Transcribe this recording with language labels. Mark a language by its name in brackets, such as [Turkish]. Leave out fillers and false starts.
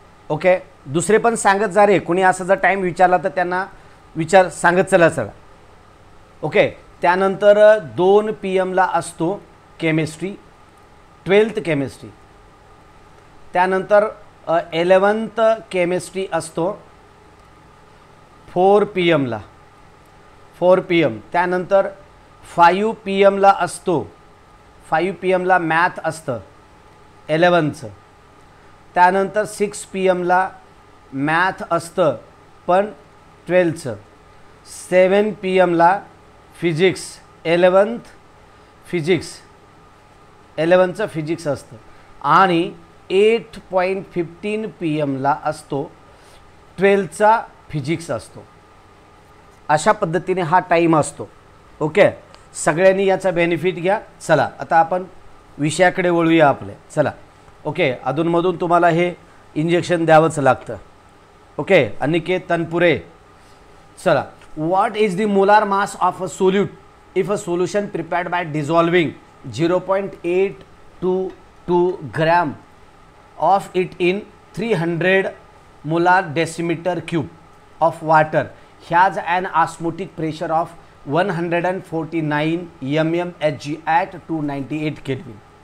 [Marathi] Okay दुसरे पण सांगत जा रे, कोणी असं जर टाईम विचारला तर त्यांना सांगत चला. ओके त्यानंतर 2 PM ला असतो केमिस्ट्री, 12th केमिस्ट्री. त्यानंतर 11th केमिस्ट्री असतो 4 PM ला, 4 PM. त्यानंतर 5 PM ला असतो, 5 PM ला मॅथ असतं 11th. त्यानंतर 6 PM ला मॅथ असतं पण 12th. 7 PM ला physics 11th physics 11th physics असतं. आणि 8.15 PM ला असतो 12th फिजिक्स असतो. अशा पद्धतीने हा टाईम असतो. ओके सगळ्यांनी याचा बेनिफिट घ्या. चला आता आपण विषयाकडे वळूया आपले. चला ओके अधूनमधून तुम्हाला हे इंजेक्शन द्यावंच लागतं. ओके अनिकेत तनपुरे. [English] चला what is the molar mass of a solute if a solution prepared by dissolving 0.822 gram of it in 300 molar decimeter cube of water has an osmotic pressure of 149 mmHg at 298 Kelvin.